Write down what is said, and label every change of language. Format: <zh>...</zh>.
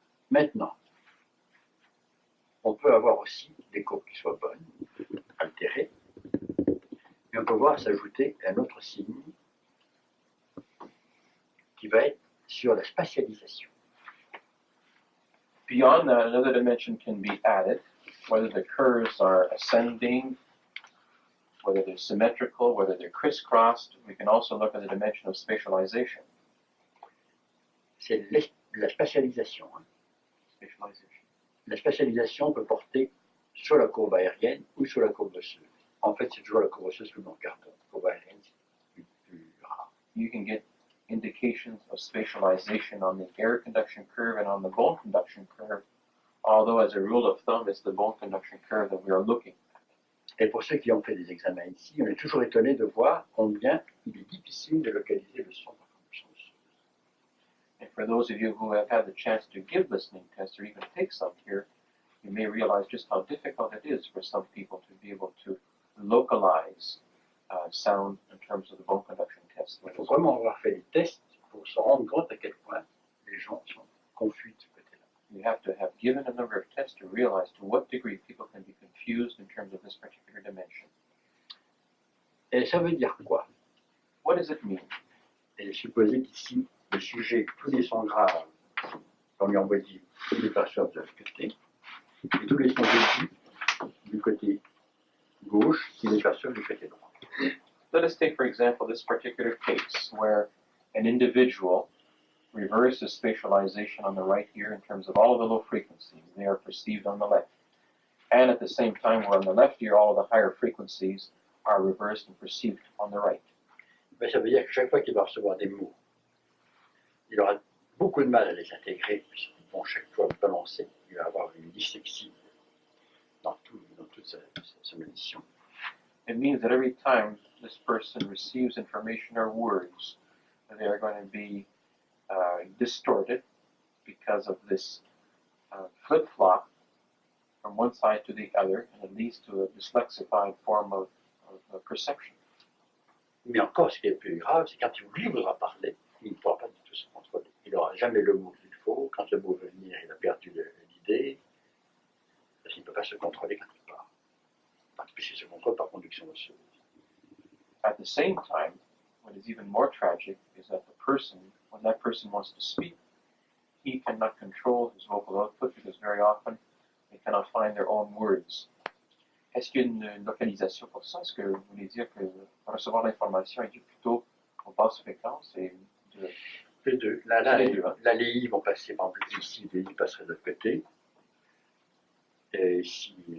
<fr>Maintenant, on peut avoir aussi des courbes qui soient bonnes, altérées, mais on peut voir s'ajouter un autre signe qui va être sur la spatialisation.</fr> <en>Beyond that, another dimension can be added, whether the curves are ascending, whether they're symmetrical, whether they're crisscrossed. We can also look at the dimension of spatialization.</en> <fr>C'est la spatialisation.</fr> <en>Spatialization.</en> <fr>La spatialisation peut porter sur la courbe aérienne ou sur la courbe osseuse. En fait, c'est toujours la courbe osseuse que nous regardons. La courbe aérienne, c'est plus rare.</fr> <en>You can get indications of spatialization on the air conduction curve and on the bone conduction curve, although as a rule of thumb, it's the bone conduction curve that we are looking at.</en> <fr>Et pour ceux qui ont fait des examens ici, on est toujours étonné de voir combien il est difficile de localiser le son par conduction osseuse.</fr> <en>And for those of you who have had the chance to give listening tests or even take some here, you may realize just how difficult it is for some people to be able to localize sound in terms of the bone conduction test.</en> <fr>Il faut vraiment avoir fait des tests pour se rendre compte à quel point les gens sont confus de ce côté-là.</fr> <en>You have to have given a number of tests to realize to what degree people can be confused in terms of this particular dimension.</en> <fr>Et ça veut dire quoi?</fr> <en>What does it mean?</en> <fr>Et supposez qu'ici, le sujet, tous les sons graves, on lui envoie dit, tous les perçoivent de l'autre côté, et tous les sons aigus du côté gauche, qui les perçoivent du côté droit.</fr> <en>Let us take, for example, this particular case where an individual reverses spatialization on the right ear in terms of all of the low frequencies. They are perceived on the left. And at the same time, where on the left ear, all of the higher frequencies are reversed and perceived on the right.</en> <fr>Mais ça veut dire que chaque fois qu'il va recevoir des mots, il aura beaucoup de mal à les intégrer, puisqu'ils vont chaque fois balancer. Il va avoir une dyslexie dans toute sa munition. It means that every time this person receives information or words, they are going to be distorted because of this flip-flop from one side to the other, and it leads to a dyslexified form of perception. Mais encore, ce qui est plus grave, c'est quand lui voudra parler, il ne pourra pas du tout se contrôler. Il n'aura jamais le mot qu'il faut. Quand le mot veut venir, il a perdu l'idée, parce qu'il ne peut pas se contrôler quand il parle. Puisqu'il se contrôle par conduction osseuse.</fr> <en>At the same time, what is even more tragic is that the person, when that person wants to speak, he cannot control his vocal output because very often they cannot find their own words.</en> <fr>Est-ce qu'il y a une localisation pour ça? Est-ce que vous voulez dire que recevoir l'information est dû plutôt aux basses fréquences et de Les deux. Là, Les deux, hein. là, les i vont passer, par exemple, ici, les i passeraient de l'autre côté. Et ici,</fr>